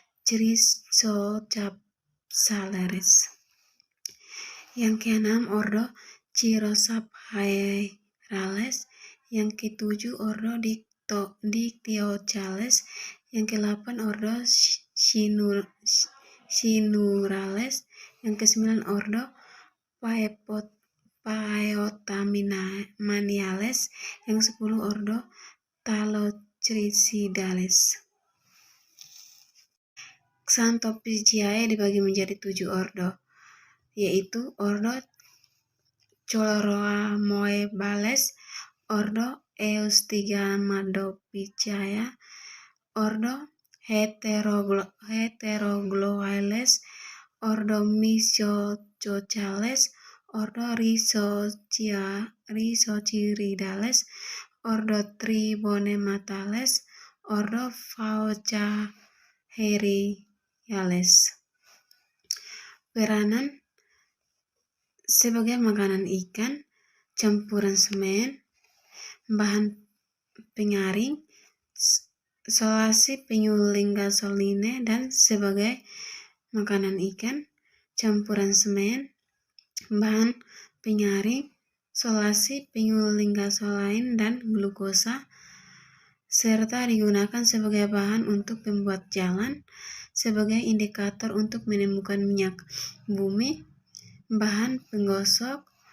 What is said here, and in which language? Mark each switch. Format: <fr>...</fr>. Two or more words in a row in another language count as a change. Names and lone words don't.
<id>Chrysocapsales, yang keenam ordo Chirosaphaerales, yang ketujuh ordo Dictyochales, yang kedelapan ordo Cynurales, yang kesembilan ordo Paeotaminales, yang 10 ordo Talochrysidales. Xanthophyceae dibagi menjadi 7 ordo, yaitu ordo Chloroamoebales, ordo Eustigamadophyceae, ordo Heterogloales, ordo Myxocochales, ordo Rhizochiridales, ordo Tribonematales, ordo Faucaeriales. Peranan sebagai makanan ikan, campuran semen, bahan penyaring, solasi penyuling gasoline, dan sebagai makanan ikan, campuran semen, bahan penyaring, solasi penyuling gasoline dan glukosa, serta digunakan sebagai bahan untuk pembuat jalan, sebagai indikator untuk menemukan minyak bumi, bahan penggosok,</id>